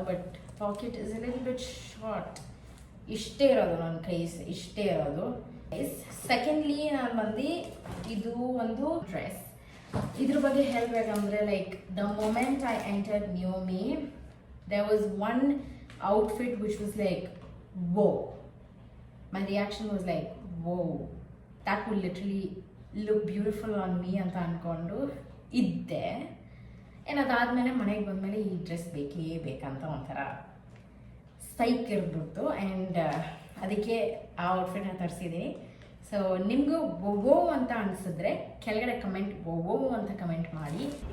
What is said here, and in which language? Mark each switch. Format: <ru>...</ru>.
<en>But pocket is a little bit short.</en> <kn>ಇಷ್ಟೇ ಇರೋದು ನನ್ನ ಕೈಸ್, ಇಷ್ಟೇ ಇರೋದು. ಸೆಕೆಂಡ್ಲಿ ನಾನು ಬಂದು ಇದು ಒಂದು ಡ್ರೆಸ್. ಇದ್ರ ಬಗ್ಗೆ ಹೇಳಬೇಕಂದ್ರೆ</kn> <en>Like the moment I entered new me there was one outfit which was like whoa. My reaction was like whoa, that would literally look beautiful on me</en> <kn>ಅಂತ ಅಂದ್ಕೊಂಡು ಇದ್ದೆ. ಏನು ಅದಾದಮೇಲೆ ಮನೆಗೆ ಬಂದಮೇಲೆ ಈ ಡ್ರೆಸ್ ಬೇಕೇ ಬೇಕಂತ ಒಂಥರ ಸೈಕ್ ಇರ್ಬಿಡ್ತು. ಆ್ಯಂಡ್ ಅದಕ್ಕೆ ಆ ಔಟ್ಫಿಟ್ನ ತರಿಸಿದ್ದೀನಿ. ಸೊ ನಿಮಗೂ ಓವೋ ಅಂತ ಅನಿಸಿದ್ರೆ ಕೆಳಗಡೆ ಕಮೆಂಟ್ ಓವೋ ಅಂತ ಕಮೆಂಟ್ ಮಾಡಿ.</kn>